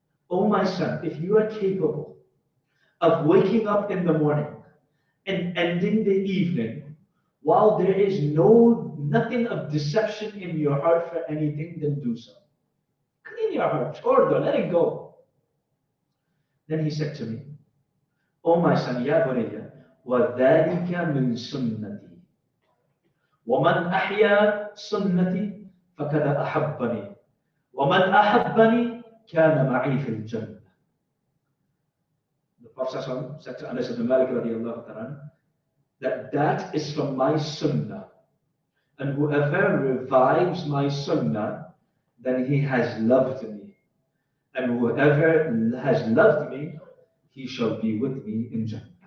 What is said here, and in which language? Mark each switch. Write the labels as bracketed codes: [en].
[en] O my son, if you are capable of waking up in the morning and ending the evening while there is nothing of deception in your heart for anything, then do so. Clean your heart, order, let it go. Then he said to me, O my son, ya bunayya, [ar] وَذَلِكَ مِنْ سُنَّتِي وَمَنْ أَحْيَا سُنَّتِي فَقَدْ أَحَبَّنِي وَمَنْ أَحَبَّنِي كَانَ مَعِي فِي الْجَنَّةِ. [en] The Prophet said to Anas ibn Malik radiallahu ta'ala that is from my sunnah. And whoever revives my sunnah, then he has loved me. And whoever has loved me, he shall be with me in Jannah.